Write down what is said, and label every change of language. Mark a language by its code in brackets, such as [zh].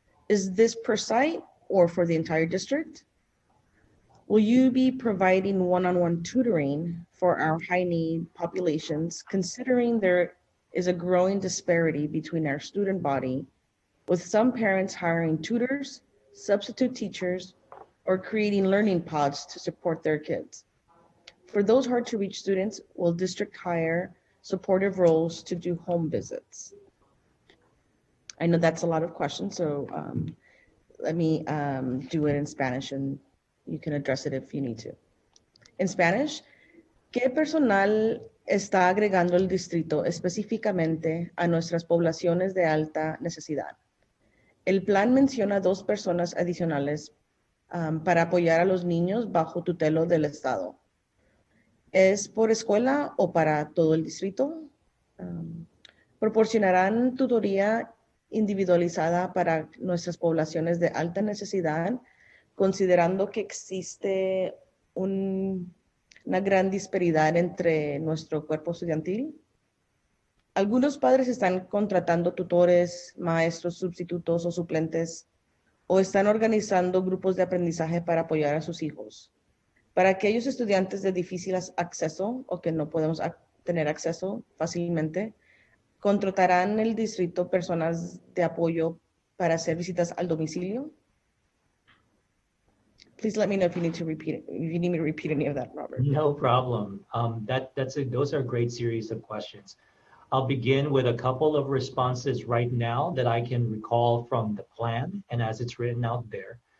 [en] Is this per site or for the entire district? Will you be providing one-on-one tutoring for our high need populations, considering there is a growing disparity between our student body, with some parents hiring tutors, substitute teachers, or creating learning pods to support their kids? For those hard to reach students, will district hire supportive roles to do home visits? I know that's a lot of questions, so let me do it in Spanish and you can address it if you need to. In Spanish, [es] ¿qué personal está agregando el distrito específicamente a nuestras poblaciones de alta necesidad? El plan menciona 2 personas adicionales para apoyar a los niños bajo tutela del Estado. ¿Es por escuela o para todo el distrito? ¿Proporcionarán tutoría individualizada para nuestras poblaciones de alta necesidad, considerando que existe una gran disparidad entre nuestro cuerpo estudiantil? Algunos padres están contratando tutores, maestros sustitutos o suplentes, o están organizando grupos de aprendizaje para apoyar a sus hijos. Para aquellos estudiantes de difícil acceso o que no podemos tener acceso fácilmente, ¿contratarán el distrito personas de apoyo para hacer visitas al domicilio? [en] Please let me know if you need to repeat it, if you need me to repeat any of that, Robert. No problem. Those are a great series of questions. I'll begin with a couple of responses right now that I can recall from the plan and as it's written out there.